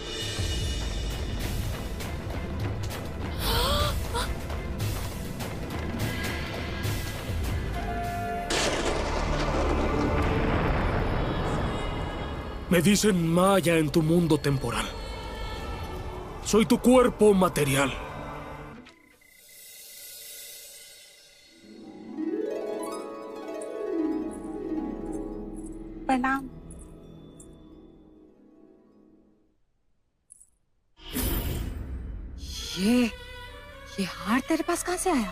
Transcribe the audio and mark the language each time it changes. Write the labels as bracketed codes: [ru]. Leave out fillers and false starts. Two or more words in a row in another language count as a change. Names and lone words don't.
[es] Me dicen Maya en tu mundo temporal. Soy tu cuerpo material. [hi] प्रणाम। ये हार तेरे पास कहाँ से आया?